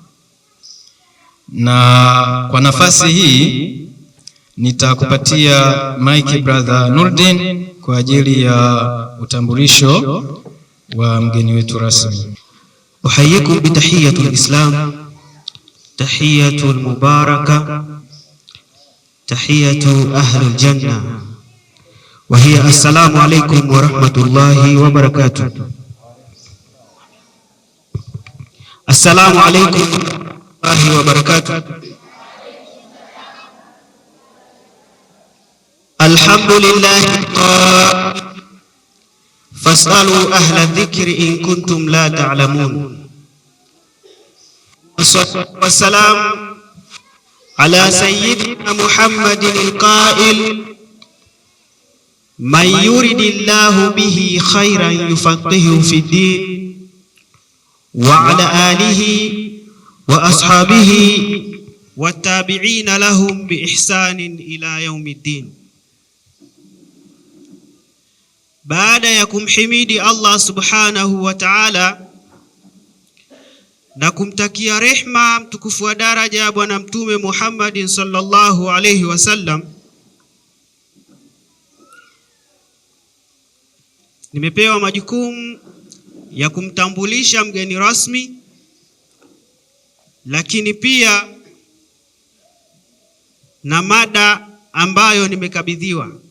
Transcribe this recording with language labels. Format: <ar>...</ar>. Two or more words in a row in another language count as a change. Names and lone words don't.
<sw>Na kwa nafasi hii nitakupatia</sw> <en>mic brother</en> <sw>Nurdin kwa ajili ya utambulisho wa mgeni wetu rasmi.</sw> <ar>أحييكم بتحية الإسلام، تحية مباركة، تحية أهل الجنة، وهي السلام عليكم ورحمة الله وبركاته. السلام عليكم ورحمة الله وبركاته. Alhamdulillah, فاسألوا أهل الذكر إن كنتم لا تعلمون. والسلام على سيدنا محمد القائل من يرد الله به خيرا يفقهه في الدين، وعلى آله وأصحابه والتابعين لهم بإحسان إلى يوم الدين.</ar> <sw>Baada ya kumhimidi</sw> <ar>الله سبحانه وتعالى</ar> <sw>na kumtakia rehma mtukufu wa daraja Bwana Mtume Muhammadin</sw> <ar>صلى الله عليه وسلم,</ar> <sw>nimepewa majukumu ya kumtambulisha mgeni rasmi, lakini pia na mada ambayo nimekabidhiwa.</sw>